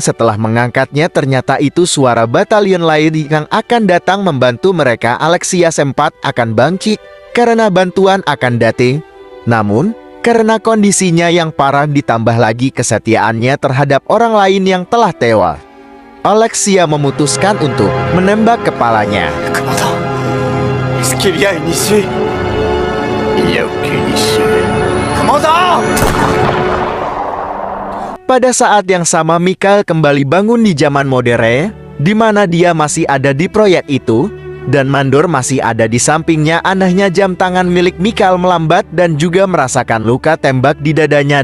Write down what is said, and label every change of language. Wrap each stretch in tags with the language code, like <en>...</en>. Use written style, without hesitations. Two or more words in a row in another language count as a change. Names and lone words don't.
<id>Setelah mengangkatnya, ternyata itu suara batalion lain yang akan datang membantu mereka. Alexia sempat akan bangkit karena bantuan akan datang. Namun, karena kondisinya yang parah ditambah lagi kesetiaannya terhadap orang lain yang telah tewas, Alexia memutuskan untuk menembak kepalanya.</id> <fr>Commandant, est-ce qu'il y a une issue? Il n'y a aucune issue. Commandant!</fr> <id>Pada saat yang sama Mikhail kembali bangun di zaman modern, di mana dia masih ada di proyek itu, dan Mandor masih ada di sampingnya. Anehnya jam tangan milik Mikhail melambat dan juga merasakan luka tembak di dadanya.</id>